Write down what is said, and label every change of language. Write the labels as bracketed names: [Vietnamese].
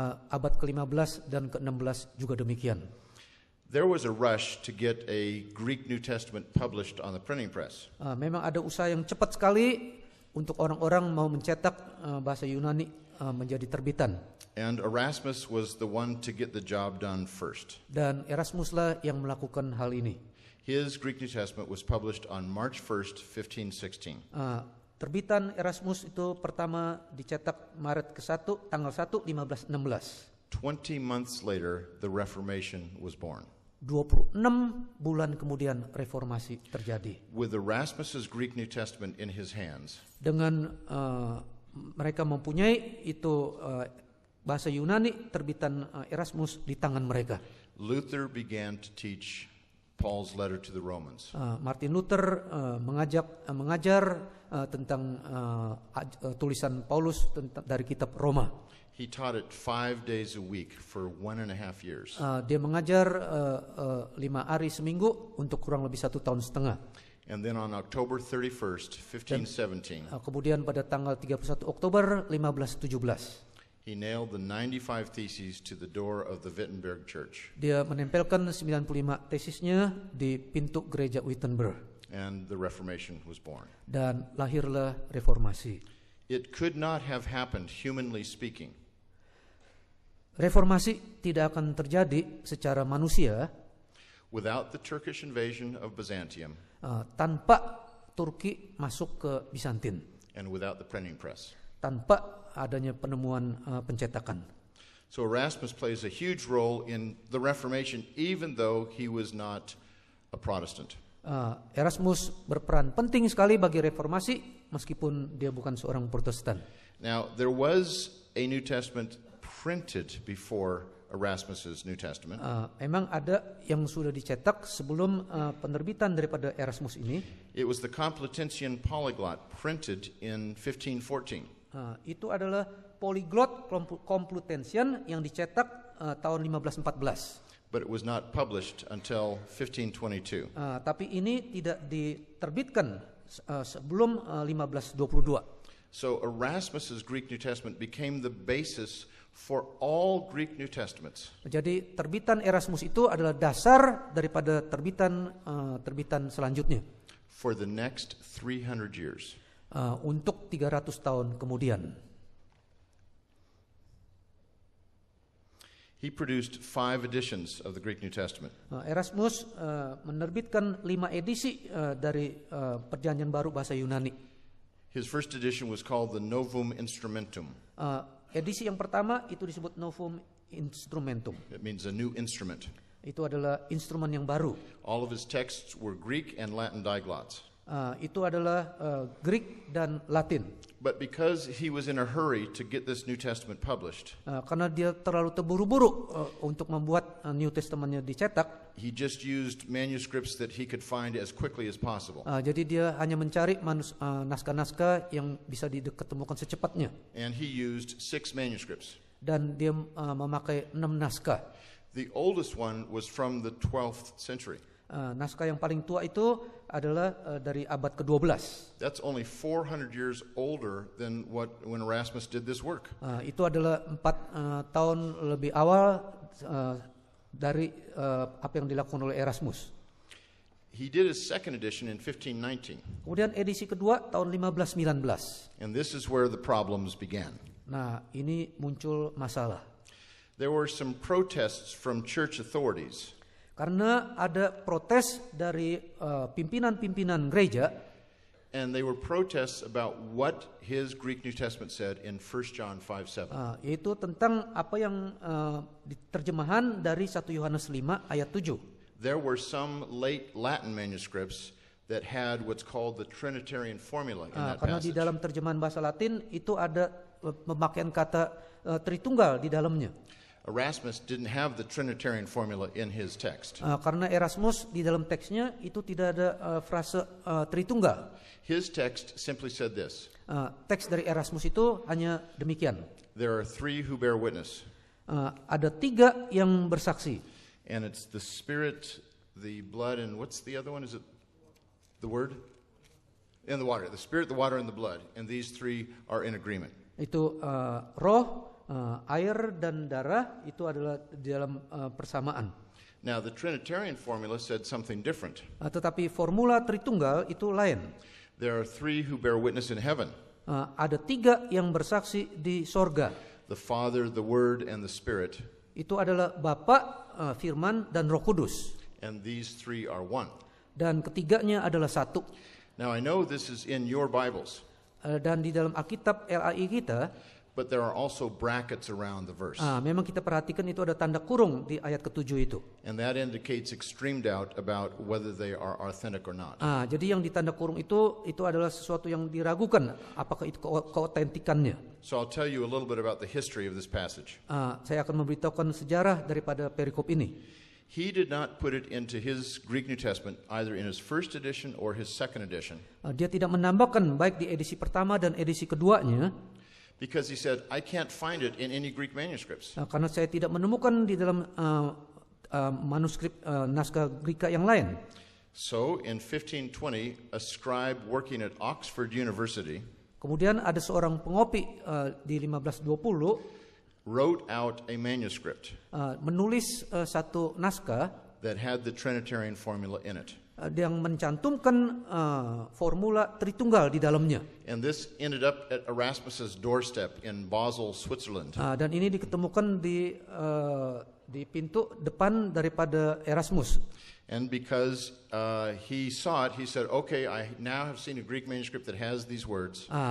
[Indonesian] Abad ke-15 dan ke-16 juga demikian. [English] There was a rush to get a Greek New Testament published on the printing press. [Indonesian] Memang ada usaha yang cepat sekali untuk orang-orang mau mencetak bahasa Yunani menjadi terbitan. [English] And Erasmus was the one to get the job done first. [Indonesian] Dan Erasmuslah yang melakukan hal ini. [English] His Greek New Testament was published on March 1st, 1516. [Indonesian] Terbitan Erasmus itu pertama dicetak Maret ke-1, tanggal 1, 1516. [English] 20 months later, the Reformation was born. [Indonesian] 26 bulan kemudian reformasi terjadi. [English] With Erasmus's Greek New Testament in his hands, [Indonesian] Dengan mereka mempunyai itu bahasa Yunani terbitan Erasmus di tangan mereka. [English] Luther began to teach Paul's letter to the Romans. [Indonesian] Martin Luther mengajar tentang tulisan Paulus dari kitab Roma. [English] He taught it 5 days a week for 1.5 years. [Indonesian] Dia mengajar 5 hari seminggu untuk kurang lebih 1 tahun setengah. [English] And then on October 31st, 1517, [Indonesian] Kemudian pada tanggal 31 Oktober 1517, [English] he nailed the 95 theses to the door of the Wittenberg Church. [Indonesian] dia menempelkan 95 tesisnya di pintu gereja Wittenberg. [English] And the Reformation was born. [Indonesian] Dan lahirlah reformasi. [English] It could not have happened, humanly speaking, [Indonesian] Reformasi tidak akan terjadi secara manusia [English] without the Turkish invasion of Byzantium [Indonesian] tanpa Turki masuk ke Bizantin, [English] and without the printing press. [Indonesian] tanpa adanya penemuan pencetakan. [English] So Erasmus plays a huge role in the Reformation, even though he was not a Protestant. [Indonesian] Erasmus berperan penting sekali bagi reformasi meskipun dia bukan seorang Protestan. [English] Now, there was a New Testament printed before Erasmus's New Testament. [Indonesian] Memang ada yang sudah dicetak sebelum penerbitan daripada Erasmus ini. [English] It was the Complutensian Polyglot, printed in 1514. [Indonesian] Itu adalah Polyglot Complutensian yang dicetak tahun 1514. [English] But it was not published until 1522. [Indonesian] Tapi ini tidak diterbitkan sebelum 1522. [English] So Erasmus's Greek New Testament became the basis for all Greek New Testaments. [Indonesian] Jadi terbitan Erasmus itu adalah dasar daripada terbitan selanjutnya. [English] For the next 300 years. [Indonesian] Untuk 300 tahun kemudian. [English] He produced 5 editions of the Greek New Testament. [Indonesian] Erasmus menerbitkan 5 edisi dari Perjanjian Baru bahasa Yunani. [English] His first edition was called the Novum Instrumentum. [Indonesian] Edisi yang pertama itu disebut Novum Instrumentum. [English] It means a new instrument. [Indonesian] Itu adalah instrumen yang baru. [English] All of his texts were Greek and Latin diglots. [Indonesian] Itu adalah Greek dan Latin. [English] But because he was in a hurry to get this New Testament published, [Indonesian] Karena dia terlalu terburu-buru untuk membuat New Testamentnya dicetak, [English] he just used manuscripts that he could find as quickly as possible. [Indonesian] jadi dia hanya mencari naskah-naskah yang bisa diketemukan secepatnya. [English] And he used 6 manuscripts. [Indonesian] Dan dia memakai 6 naskah. [English] The oldest one was from the 12th century. [Indonesian] Naskah yang paling tua itu adalah dari abad ke-12. [English] That's only 400 years older than when Erasmus did this work. [Indonesian] Itu adalah 4 tahun lebih awal dari apa yang dilakukan oleh Erasmus. [English] He did his second edition in 1519. [Indonesian] Kemudian edisi kedua tahun 1519. [English] And this is where the problems began. [Indonesian] Nah, ini muncul masalah. [English] There were some protests from church authorities. [Indonesian] Karena ada protes dari pimpinan-pimpinan gereja. [English] And they were protests about what his Greek New Testament said in 1 John 5:7. [Indonesian] Yaitu tentang apa yang diterjemahan dari 1 Yohanes 5 ayat 7. [English] There were some late Latin manuscripts that had what's called the Trinitarian formula in that [Indonesian] Karena di [English] passage. [Indonesian] dalam terjemahan bahasa Latin itu ada pemakaian kata Tritunggal di dalamnya. [English] Erasmus didn't have the Trinitarian formula in his text. [Indonesian] Karena Erasmus di dalam teksnya itu tidak ada frase Tritunggal. [English] His text simply said this. [Indonesian] Teks dari Erasmus itu hanya demikian. [English] There are 3 who bear witness. [Indonesian] Ada 3 yang bersaksi. [English] And it's the Spirit, the blood, and what's the other one? Is it the Word? And the water. The Spirit, the water, and the blood. And these 3 are in agreement. [Indonesian] Itu roh, air dan darah itu adalah di dalam persamaan. [English] Now the Trinitarian formula said something different. [Indonesian] Tetapi formula Tritunggal itu lain. [English] There are 3 who bear witness in heaven. [Indonesian] Ada 3 yang bersaksi di sorga. [English] The Father, the Word, and the Spirit. [Indonesian] Itu adalah Bapa, Firman, dan Roh Kudus. [English] And these 3 are one. [Indonesian] Dan ketiganya adalah satu. [English] Now I know this is in your Bibles. [Indonesian] Dan di dalam Alkitab LAI kita, [English] but there are also brackets around the verse. [Indonesian] Memang kita perhatikan itu ada tanda kurung di ayat ke-7 itu. [English] And that indicates extreme doubt about whether they are authentic or not. [Indonesian] Jadi yang di tanda kurung itu adalah sesuatu yang diragukan apakah itu keautentikannya. [English] So I'll tell you a little bit about the history of this passage. [Indonesian] Saya akan memberitahukan sejarah daripada perikop ini. [English] He did not put it into his Greek New Testament either in his first edition or his second edition. [Indonesian] Dia tidak menambahkan baik di edisi pertama dan edisi keduanya. [English] Because he said, I can't find it in any Greek manuscripts. [Indonesian] Karena saya tidak menemukan di dalam manuskrip naskah Greka yang lain. [English] So in 1520, a scribe working at Oxford University [Indonesian] kemudian ada seorang pengopi di 1520 [English] wrote out a manuscript [Indonesian] menulis satu naskah [English] that had the Trinitarian formula in it. [Indonesian] Yang mencantumkan formula Tritunggal di dalamnya. [English] And this ended up at Erasmus's doorstep in Basel, Switzerland. [Indonesian] Dan ini diketemukan di pintu depan daripada Erasmus. [English] And because he saw it, he said, "Okay, I now have seen a Greek manuscript that has these words."